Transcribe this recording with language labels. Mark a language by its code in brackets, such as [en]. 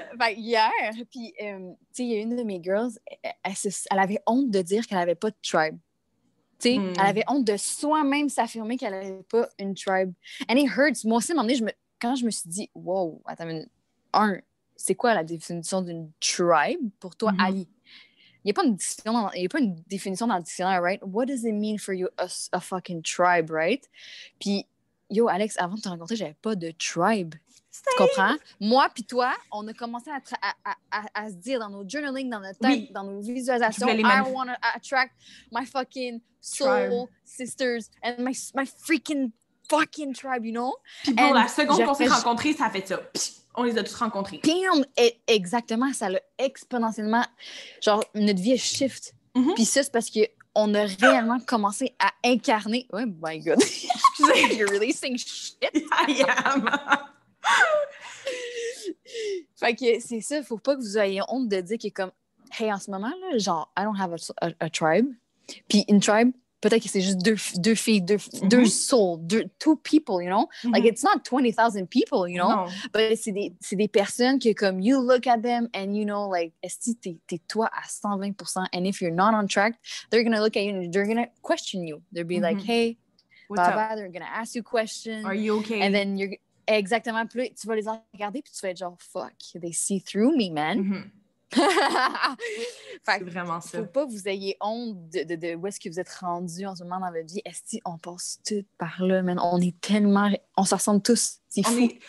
[fr] Hier, puis, tu sais, il y a une de mes girls, elle avait honte de dire qu'elle avait pas de tribe. Tu sais, elle avait honte de soi-même s'affirmer qu'elle avait pas une tribe. And it hurts. Moi aussi, à un moment donné, quand je me suis dit, wow, attends une minute. C'est quoi la définition d'une tribe pour toi, Ali? Il n'y a pas une définition dans le dictionnaire, right? [en] What does it mean for you, a fucking tribe, right? [fr] Puis, yo, Alex, avant de te rencontrer, j'avais pas de tribe. Tu comprends? Moi puis toi, on a commencé à se dire dans nos journaling, dans notre tête, dans nos visualisations, I want to attract my fucking soul sisters and my freaking fucking tribe, you know? Puis pour la seconde qu'on s'est rencontrés, ça a fait ça. On les a tous rencontrés. Bam! Exactement, ça l'a exponentiellement... Genre, notre vie est shift. Puis ça, c'est parce qu'on a réellement commencé à incarner... [en] Oh my God! You're releasing shit! I am! [fr] Fait que c'est ça, faut pas que vous ayez honte de dire que comme... Hey, en ce moment, là, genre, I don't have a tribe. Puis une tribe, peut-être que c'est juste deux filles, deux souls, two people, you know? [en] Like, it's not 20,000 people, you know? No. [fr] But c'est des personnes que, comme, you look at them and you know, like, est-ce que t'es toi à 120%? [en] And if you're not on track, they're gonna look at you and they're gonna question you. They'll be like, hey, Baba, they're gonna ask you questions. Are you okay? And then you're... Exactement. [fr] Puis là, tu vas les regarder puis tu vas être genre, fuck, they see through me, man. C'est vraiment ça. Faut pas que vous ayez honte de où est-ce que vous êtes rendu en ce moment dans votre vie. Est-ce qu'on passe tout par là, man? On est tellement... On se ressemble tous. C'est fou.